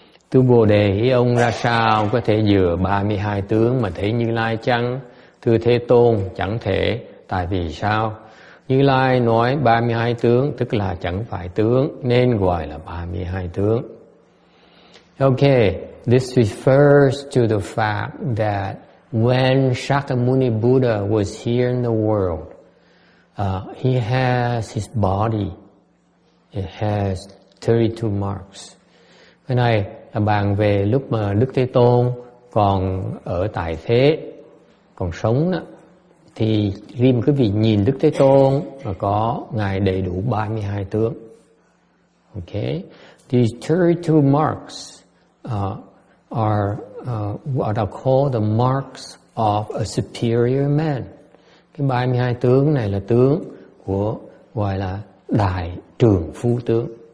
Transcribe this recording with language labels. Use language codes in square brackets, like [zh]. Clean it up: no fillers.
[vi] Tu Bồ Đề ý ông ra sao có thể dựa 32 tướng mà thấy Như Lai chăng? Thưa Thế Tôn, chẳng thể. Tại vì sao? Như Lai nói 32 tướng, tức là chẳng phải tướng, nên gọi là 32 tướng. [en] Okay, this refers to the fact that when Shakyamuni Buddha was here in the world, he has his body. It has 32 marks. [vi] Cái này là bàn về lúc mà Đức Thế Tôn còn ở tại thế, còn sống đó, thì riêng quý vị nhìn Đức Thế Tôn mà có Ngài đầy đủ 32 tướng. [en] Okay, these 32 marks are what are called the marks of a superior man. [vi] Cái 32 tướng này là tướng của gọi là đại trường phu tướng.